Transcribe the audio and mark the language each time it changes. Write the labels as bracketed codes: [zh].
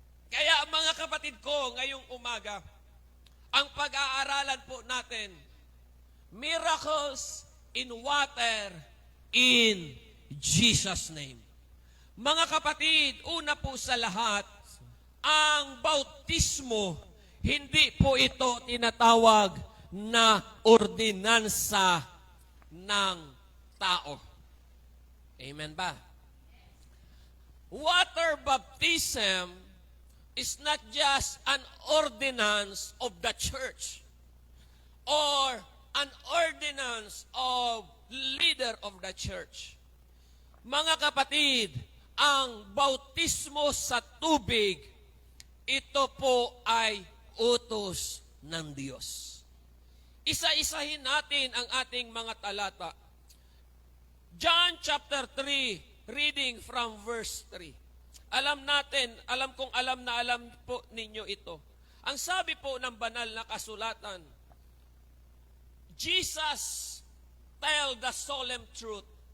[tl] Kaya mga kapatid ko, ngayong umaga, ang pag-aaralan po natin, [en] miracles in water in Jesus' name. [tl] Mga kapatid, una po sa lahat, ang bautismo, hindi po ito tinatawag na ordinansa ng tao. Amen ba? [en] Water baptism is not just an ordinance of the church or an ordinance of leader of the church. [tl] Mga kapatid, ang bautismo sa tubig, ito po ay utos ng Diyos. Isa-isahin natin ang ating mga talata. [en] John chapter 3, reading from verse 3. [tl] Alam natin, alam kong alam na alam po ninyo ito. Ang sabi po ng banal na kasulatan, [en] Jesus tell the solemn truth.